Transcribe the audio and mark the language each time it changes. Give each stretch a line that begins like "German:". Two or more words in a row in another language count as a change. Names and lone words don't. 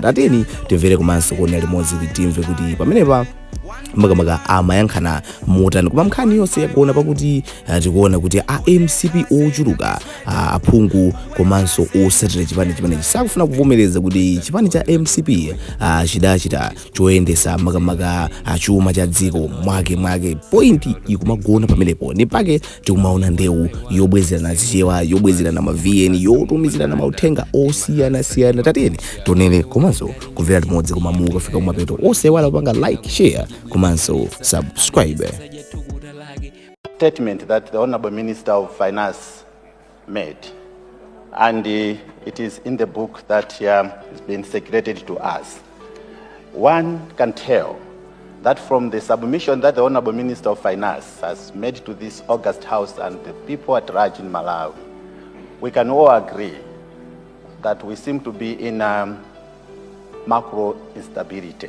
Nyanja: Tateni timvere komanso kuonera limodzi timve kuti pamenepa makamaka amayankhana motani, koma nkhani yonse yakuona pakuti tikuona kuti MCP ochuluka aphungu komanso osatira chipani chimenechi sakufuna kuvomereza kuti chipani cha MCP chidachita choyendesa makamaka chuma cha dziko mwake. Pointi ikumagona pamenepo ni pake tikumaona Ndewu yobwezerana zichewa, yobwezerana ma VN, yotumizirana mauthenga osiyanasiyana. Tateni tonene komanso kumvera limodzi, koma mukafika kumapeto osewala kupanga like, share komanso subscribe.
English: Statement that the Honorable Minister of Finance made, and it is in the book that has been circulated to us. One can tell that from the submission that the Honorable Minister of Finance has made to this August House and the people at large in Malawi, we can all agree that we seem to be in macro instability.